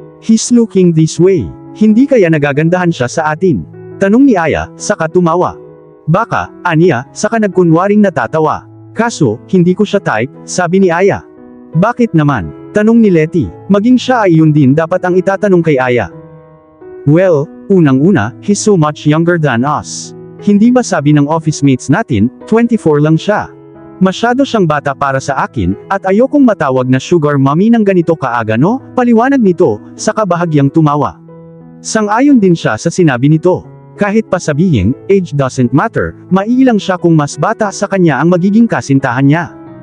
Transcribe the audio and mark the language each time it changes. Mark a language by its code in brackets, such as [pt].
[en] He's looking this way. [tl] Hindi kaya nagagandahan siya sa atin? Tanong ni Aya, saka tumawa. Baka, aniya, saka nagkunwaring natatawa. Kaso, hindi ko siya type, sabi ni Aya. Bakit naman? Tanong ni Letty. Maging siya ay yun din dapat ang itatanong kay Aya. [en] Well, [tl] unang-una, [en] he's so much younger than us. [tl] Hindi ba sabi ng office mates natin, 24 lang siya? Masyado siyang bata para sa akin, at ayokong matawag na sugar mommy ng ganito kaaga no, paliwanag nito, saka bahagyang tumawa. Sang-ayon din siya sa sinabi nito. Kahit pa sabihin, [en] age doesn't matter, [tl] maiilang siya kung mas bata sa kanya ang magiging kasintahan niya.